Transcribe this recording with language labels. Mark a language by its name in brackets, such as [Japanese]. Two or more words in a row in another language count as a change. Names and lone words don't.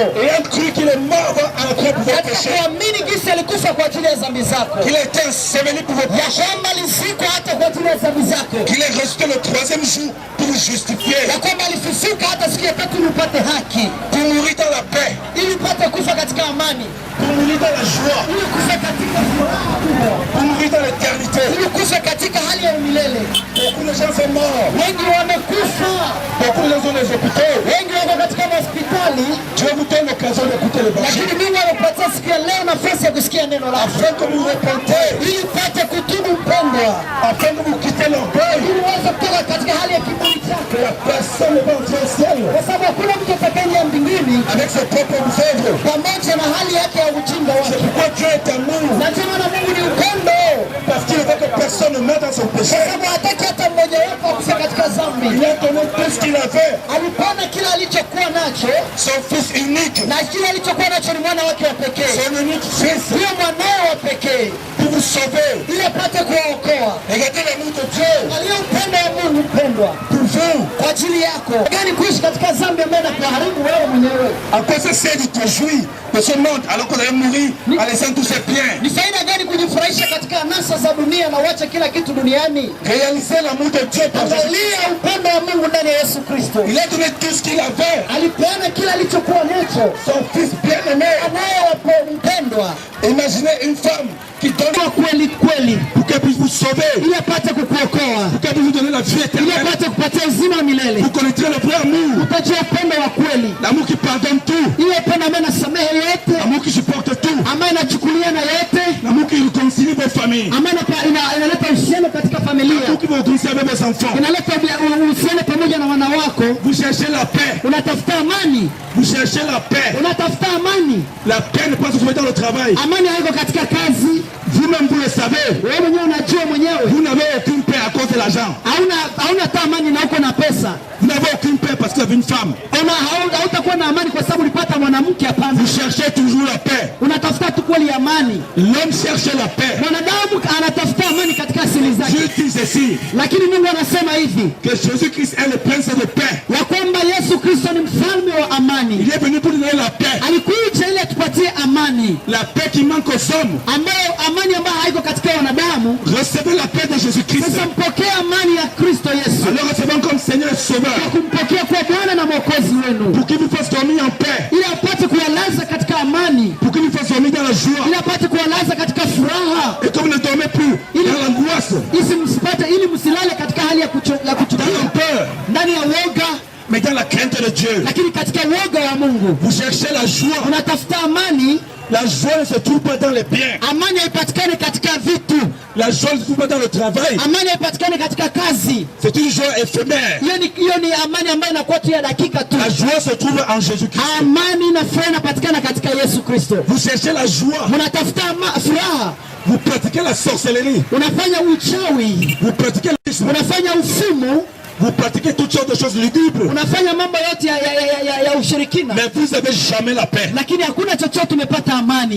[French] Et un cru qu'il est mort à la croix pour vos péchés. [Swahili] Kuamini jinsi alikufa kwa ajili ya dhambi zako. [French] Qu'il a été enseveli pour vos péchés. [Swahili] Kwamba alizikwa hata kwa ajili ya dhambi zako. [French] Qu'il est ressuscité le troisième jour pour vous justifier. [Swahili] Na kwamba alifufuka hata siku ya tatu ili upate haki. [French] Pour mourir dans la paix. [Swahili] Ili upate kufa katika amani. [French] Pour mourir dans la joie. [Swahili] Ili kufa katika furaha kubwa. [French] Pour mourir dans l'éternité. [Swahili] Ili kufa katika hali ya milele. [French] Beaucoup de gens sont morts. [Swahili] Wengi wamekufa. [French] Beaucoup de gens sont dans les hôpitaux. [Swahili] Wengi wako katika hospitali. [French] Dieu vous donne l'occasion d'écouter le Lakini évangile. [Swahili] Mungu anakupatia siku ya leo nafasi ya kusikia neno lake. [French] Afin que vous repentez. [Swahili] Ili upate kutubu mpendwa. [French] Afin que vous quittez l'orgueil. [Swahili] Ili uweze kutoka katika hali ya kiburi chako. [French] La personne ne va entrer au ciel. [Swahili] Kwa sababu hakuna mtu atakayeingia mbinguni [French] Avec ses propres œuvres. [Swahili] pamoja na hali yake ya ujinga wake. [French] C'est pourquoi Dieu est amour. [Swahili] Na ndio maana Mungu ni upendo. [French] Parce qu'il veut que personne ne meure dans son péché. [Swahili] Kwa sababu hataki hata mmoja wako akufe katika dhambi. [French] Il a donné tout ce qu'il avait. [Swahili] Alipana kila alichokuwa nacho. [French] Son fils unique. [Swahili] Na kila alichokuwa nacho ni mwana wake wa pekee. [French] Son unique fils. [Swahili] Ndiyo mwanao wa pekee. [French] Pour vous sauver. [Swahili] Ili apate kuwaokoa. [French] Regardez l'amour de Dieu. [Swahili] Aliye upendo wa Mungu mpendwa. [French] Pour vous. [Swahili] Kwa ajili yako. Gani kuishi katika dhambi ambayo inakuharibu wewe mwenyewe. [French] À quoi ça sert de te jouir de ce monde alors qu'on allait mourir en laissant tous ses biens? [Swahili] Ni faida gani kujifurahisha katika anasa za dunia na uache kila kitu duniani? [French] Réalisez l'amour de Dieu par Jésus. [Swahili] Angalia upendo wa Mungu ndani ya Yesu Kristo. [French] Il a donné tout ce qu'il avait. [Swahili] Alipeana kila alichokuwa nacho. [French] Son fils bien-aimé. Mpendwa. Imaginez une femme qui donne [Swahili] kweli kweli [French] pour qu'elle puisse vous sauver. [Swahili] Ili apate kukuokoa. [French] Pour qu'elle puisse vous donner la vie Ili éternelle. [Swahili] apate kupatia uzima wa milele. [French] Vous connaîtrez le vrai amour. [Swahili] Utajua upendo wa kweli. [French] L'amour qui pardonne tout. [Swahili] Ile upendo ambaye anasamehe yote. [French] L'amour qui supporte tout. [Swahili] Ambaye anachukulia na yote. [French] L'amour qui réconcilie vos familles. [Swahili] Ambaye inaleta uhusiano katika familia. [French] L'amour qui vous réconcilie avec vos enfants. [Swahili] Inaleta uhusiano pamoja na wana wako. [French] Vous cherchez la paix. [Swahili] Unatafuta amani. [French] Vous cherchez la paix. [Swahili] Unatafuta amani. [French] La paix ne peut pas se trouver dans le travail. [Swahili] Amani haiko katika kazi. [French] Vous-même vous le savez. [Swahili] Wewe mwenyewe unajua mwenyewe. [French] Vous n'avez aucune paix à cause de l'argent. [Swahili] Hauna hata amani na uko na pesa. [French] Vous n'avez aucune paix parce que vous avez une femme. [Swahili] Hautakuwa na amani kwa sababu ulipata mwanamke hapana. [French] Vous cherchez toujours la paix. [Swahili] Unatafuta tu kweli amani. [French] L'homme cherche la paix. [Swahili] Mwanadamu anatafuta amani katika asili zake. [French] Dieu dit ceci. [Swahili] Lakini Mungu anasema hivi. [French] Que Jésus-Christ est le prince de paix. [Swahili] Ya kwamba Yesu Kristo ni mfalme wa amani. [French] Il est venu pour donner la paix. [Swahili] Alikuja ili atupatie amani. [French] La paix qui manque aux hommes. [Swahili] Amani ambayo haiko katika wanadamu. [French] Recevez la paix de Jésus-Christ. [Swahili] Sasa mpokea amani ya Kristo Yesu. [French] Alors recevons comme Seigneur et Sauveur. [Swahili] Kumpokea kwa Bwana na Mwokozi wenu. [French] Pour qu'il vous fasse dormir en paix. [Swahili] Ili apate kuyalaza katika amani. [French] Pour qu'il vous fasse dormir dans la joie. [Swahili] Ili apate kuyalaza katika furaha. [French] Et que vous ne dormez plus dans l'angoisse. [Swahili] Ili msilale katika hali ya kuchukia. [French] Dans la peur. [Swahili] Ndani ya woga. [French] Mais dans la crainte de Dieu. [Swahili] Lakini katika woga wa Mungu. [French] Vous cherchez la joie. [Swahili] Unatafuta amani. [French] La joie ne se trouve pas dans les biens. [Swahili] Amani haipatikani katika vitu. [French] La joie ne se trouve pas dans le travail. [Swahili] Amani haipatikani katika kazi. [French] C'est une joie éphémère. [Swahili] Hiyo ni amani ambayo inakuwa tu ya dakika tu. [French] La joie se trouve en Jésus-Christ. [Swahili] Amani na furaha inapatikana katika Yesu Kristo. [French] Vous cherchez la joie. [Swahili] Mnatafuta furaha. [French] Vous pratiquez la sorcellerie. [Swahili] Unafanya uchawi. [French] Vous pratiquez l'isme. [Swahili] Unafanya ufumu. [French] Vous pratiquez toutes sortes de choses lugubres. [Swahili] Unafanya mambo yote ya ushirikina. [French] Mais vous n'avez jamais la paix. [Swahili] Lakini hakuna chochote umepata amani.